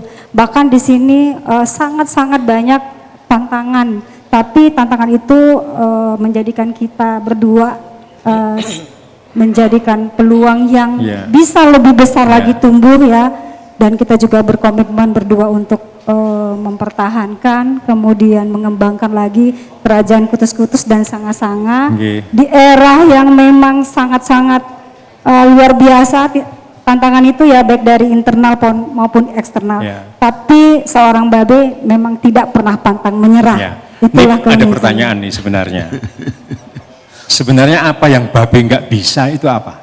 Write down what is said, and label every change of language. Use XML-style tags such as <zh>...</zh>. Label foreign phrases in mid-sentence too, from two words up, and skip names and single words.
<id>Bahkan di sini sangat-sangat banyak tantangan, tapi tantangan itu menjadikan kita berdua menjadikan peluang yang bisa lebih besar lagi tumbuh ya, dan kita juga berkomitmen berdua untuk mempertahankan kemudian mengembangkan lagi kerajaan kutus-kutus dan sanga-sanga di era yang memang sangat-sangat luar biasa. Tantangan itu ya baik dari internal maupun eksternal. Tapi seorang Babe memang tidak pernah pantang menyerah. Itulah ada pertanyaan nih sebenarnya. Sebenarnya apa yang Babe nggak bisa itu apa?</id>